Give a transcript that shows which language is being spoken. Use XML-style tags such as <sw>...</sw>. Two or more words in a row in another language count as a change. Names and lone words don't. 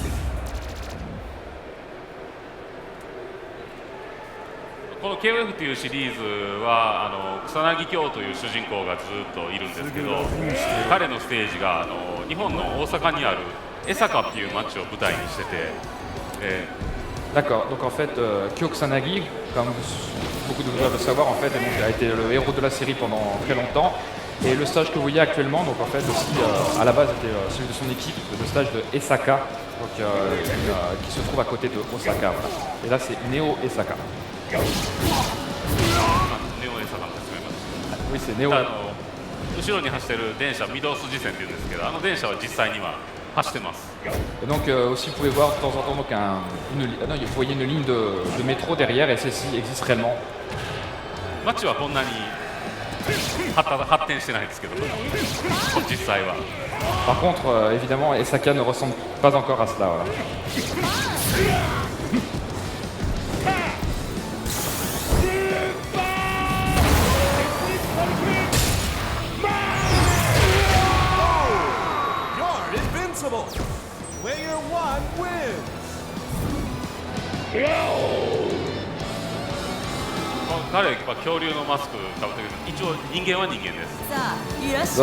<ja>この KOF というシリーズは草薙京という主人公がずっといるんですけど、彼のステージが日本の大阪にある江坂っていう街を舞台にしてて、</ja> <fr>D'accord, donc en fait, Kyo Kusanagi, comme beaucoup de vous doivent le savoir, en fait, donc, a été le héros de la série pendant très longtemps. Et le stage que vous voyez actuellement, donc en fait aussi, à la base, était celui de son équipe, le stage de Esaka, donc, qui se trouve à côté de Osaka. Voilà. Et là, c'est Neo Esaka.</fr> <ja>ネオ江坂の説明まで。</ja> <fr>Oui, c'est Neo.</fr> <ja>後ろに走ってる電車、御堂筋線っていうんですけど、あの電車は実際には走ってます。</ja> <fr>Et donc aussi, vous pouvez voir de temps en temps, donc, vous voyez une ligne de métro derrière, et celle-ci existe réellement.</fr> <ja>街はこんなに発展してないんですけど、実際は。</ja> <fr>Par contre, évidemment, Esaka ne ressemble pas encore à cela. Voilà.</fr> <en>You're invincible. Player 1 wins.</en> <ja>彼は恐竜のマスクかぶってるけど、一応人間は人間です。さあ、いらっしゃい。</ja>